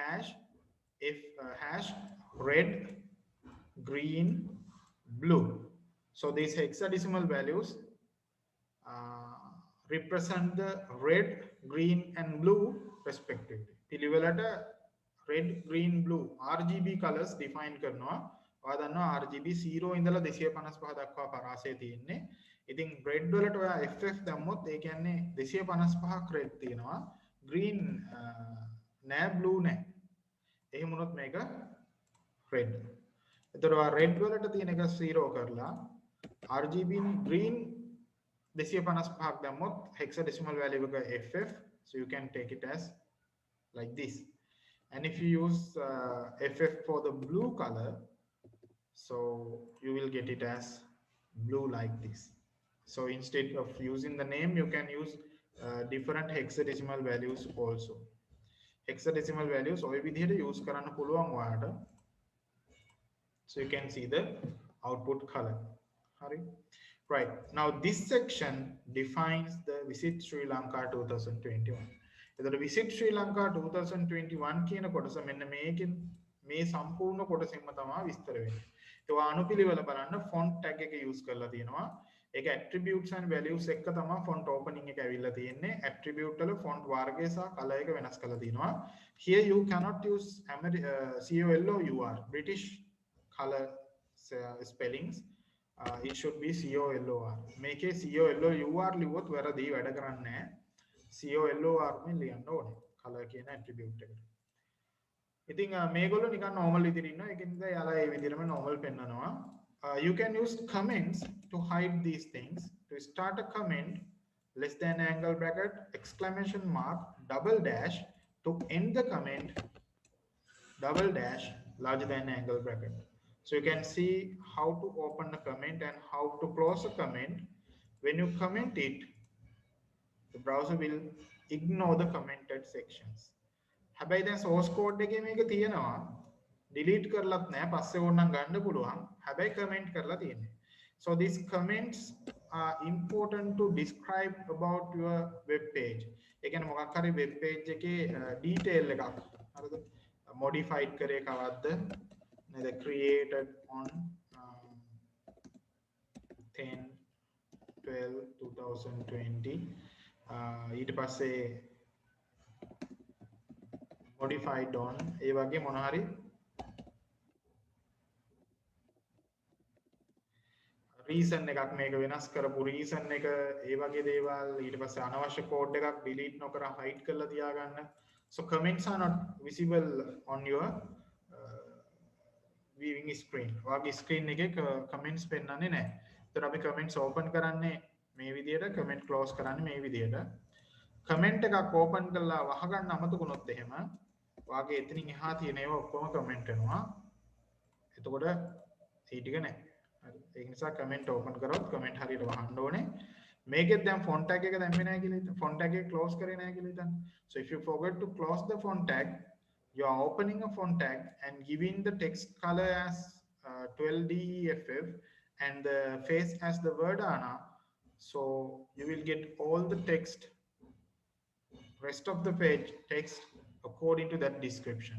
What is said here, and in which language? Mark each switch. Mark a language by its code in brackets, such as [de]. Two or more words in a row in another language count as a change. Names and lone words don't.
[en] Hash red, green, blue. So these hexadecimal values represent the red, green, and blue respectively. [si] පිළිවෙලට [en] red, green, blue RGB colors [si] define කරනවා. ඔයා දන්නවා RGB 0 ඉඳලා 255 දක්වා පරාසය තියෙන්නේ. ඉතින් red වලට ඔයා FF දැම්මොත් ඒ කියන්නේ 255ක් red තියෙනවා. green නෑ, blue නෑ. එහෙම වුණොත් මේක red. එතකොට ඔයා red වලට තියෙන එක 0 කරලා [en] RGB green [si] 255ක් දැම්මොත් [en] hexadecimal value [si] එක FF, [en] so you can take it as like this. And if you use FF for the blue color, so you will get it as blue like this. So instead of using the name, you can use different hexadecimal values also. Hexadecimal values [si] ඔය විදිහට use කරන්න පුළුවන් ඔයාලට. [en] So you can see the output color. Hari. Right. Now this section defines the Visit Sri Lanka 2021. [si] එතකොට Visit Sri Lanka 2021 කියන කොටස මෙන්න මේකෙන් මේ සම්පූර්ණ කොටසින්ම තමයි විස්තර වෙන්නේ. ඒක අනුපිළිවෙල බලන්න [en] font tag [si] එක use කරලා තියෙනවා. ඒක [en] attributes and values [si] එක තමයි [en] font opening [si] එක ඇවිල්ලා තියෙන්නේ. Attribute වල font වර්ගය සහ color එක වෙනස් කරලා තියෙනවා. [en] Here you cannot use COLOUR, British color spellings. It should be COLOR. [si] මේකේ COLOUR ලිව්වොත් වැරදි, වැඩ කරන්නේ නැහැ. COLOR මෙන් ලියන්න ඕනේ color කියන attribute එකට. ඉතින් මේගොල්ලෝ නිකන් normal විදිහට ඉන්නවා. ඒකින්ද යාලා මේ විදිහටම normal පෙන්නනවා. [en] You can use comments to hide these things. To start a comment, less than angle bracket, exclamation mark, double dash. To end the comment, double dash, larger than angle bracket. So you can see how to open a comment and how to close a comment. When you comment it, the browser will ignore the commented sections. [si] හැබැයි දැන් [en] source code [si] එකේ මේක තියෙනවා. delete කරලත් නැහැ. පස්සේ ඕනනම් ගන්න පුළුවන්. හැබැයි comment කරලා තියෙන්නේ. [en] So these comments are important to describe about your web page. [si] ඒ කියන්නේ මොකක් හරි web page එකේ detail එකක්. හරිද? [en] modified [si] කරේ කවද්ද? [en] Neda created on 10/12/2020. [si] ඊට පස්සේ [en] modified on [si] ඒ වගේ මොන හරි reason එකක් මේක වෙනස් කරපු reason එක ඒ වගේ දේවල් ඊට පස්සේ අනවශ්‍ය code එකක් delete නොකර hide කරලා තියාගන්න. [en] So comments are not visible on your viewing screen. [si] ඔයාගේ screen එකේ comments පෙන්වන්නේ නැහැ. ඒතර අපි comments open කරන්නේ මේ විදිහට, comment close කරන්නේ මේ විදිහට. comment එකක් open කරලා වහගන්න අමතකුනොත් එහෙම ඔයාගේ එතනින් එහා තියෙන ඒවා ඔක්කොම comment වෙනවා. එතකොට ඒ ටික නැහැ. හරි. ඒක නිසා comment open කරොත් comment හරියට වහන්න ඕනේ. මේකෙත් දැන් [en] font tag [si] එක දැම්මේ නැහැ කියලා හිතන්න. [en] font tag [si] එක close කරේ නැහැ කියලා හිතන්න. [en] So if you forget to close the font tag, you are opening a font tag and giving the text color as 12DEFF and the face as the word ANA. So you will get all the text, rest of the page text according to that description.